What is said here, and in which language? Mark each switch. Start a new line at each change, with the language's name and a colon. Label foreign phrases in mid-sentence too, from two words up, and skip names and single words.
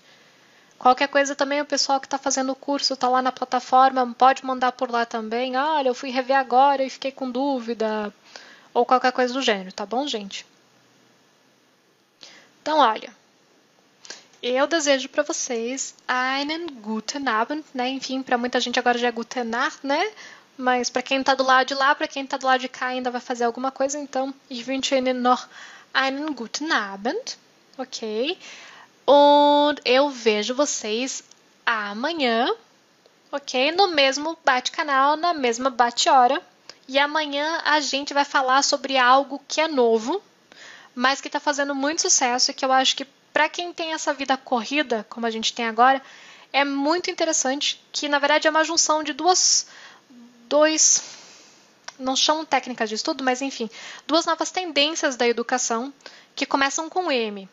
Portuguese: Qualquer coisa também, o pessoal que está fazendo o curso está lá na plataforma, pode mandar por lá também. Olha, eu fui rever agora e fiquei com dúvida, ou qualquer coisa do gênero, tá bom, gente? Então, olha, eu desejo para vocês
German: einen guten Abend,
Portuguese: né? Enfim, para muita gente agora já é
German: gute Nacht,
Portuguese: né? Mas para quem está do lado de lá, para quem está do lado de cá ainda vai fazer alguma coisa, então
German: ich wünsche Ihnen noch einen guten Abend,
Portuguese: ok? Und eu vejo vocês amanhã, ok? No mesmo bate-canal, na mesma bate-hora. E amanhã a gente vai falar sobre algo que é novo, mas que está fazendo muito sucesso e que eu acho que para quem tem essa vida corrida, como a gente tem agora, é muito interessante, que na verdade é uma junção de não chamam técnicas de estudo, mas enfim, duas novas tendências da educação que começam com M.